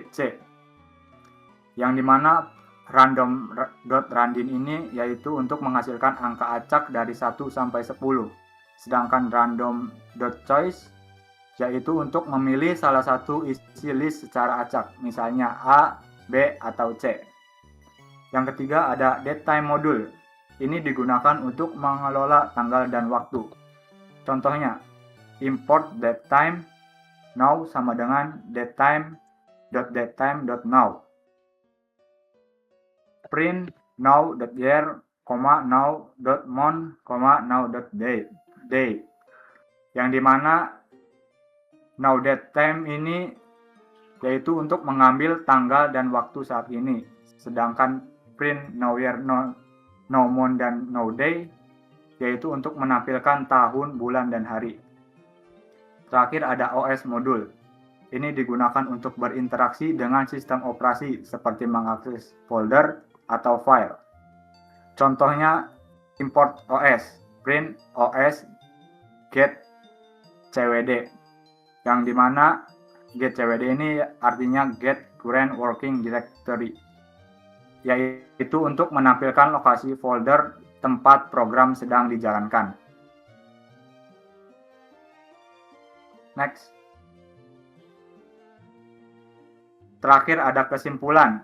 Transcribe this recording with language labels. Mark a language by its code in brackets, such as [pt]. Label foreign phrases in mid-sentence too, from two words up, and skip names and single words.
[id] C, yang dimana random.randin ini yaitu untuk menghasilkan angka acak dari 1 sampai 10, sedangkan random.choice yaitu untuk memilih salah satu isi list secara acak, misalnya A, B, atau C. Yang ketiga ada datetime modul. Ini digunakan untuk mengelola tanggal dan waktu. Contohnya, import datetime now sama dengan datetime.datetime.now. [en] Print now.year, now.month, now.day. [id] Yang dimana now datetime ini yaitu untuk mengambil tanggal dan waktu saat ini. Sedangkan print now year, no month, dan no day yaitu untuk menampilkan tahun, bulan, dan hari. Terakhir ada OS modul. Ini digunakan untuk berinteraksi dengan sistem operasi seperti mengakses folder atau file. Contohnya import OS, print OS, get cwd, yang dimana get cwd ini artinya [en] get current working directory, [id] yaitu untuk menampilkan lokasi folder tempat program sedang dijalankan. Next. Terakhir ada kesimpulan.